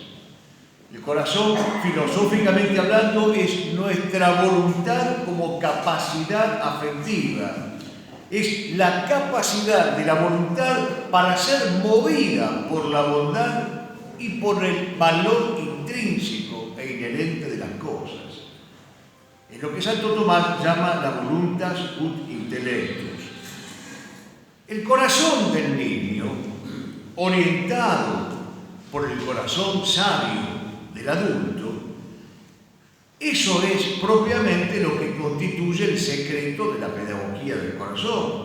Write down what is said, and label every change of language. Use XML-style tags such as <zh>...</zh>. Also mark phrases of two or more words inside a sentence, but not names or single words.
<es>El corazón, filosóficamente hablando, es nuestra voluntad como capacidad afectiva. Es la capacidad de la voluntad para ser movida por la bondad y por el valor intrínseco e inherente de las cosas. Es lo que Santo Tomás llama la</es> <la>voluntas ut intellectus.</la> <es>El corazón del niño, orientado por el corazón sabio del adulto, eso es propiamente lo que constituye el secreto de la pedagogía del corazón.</es>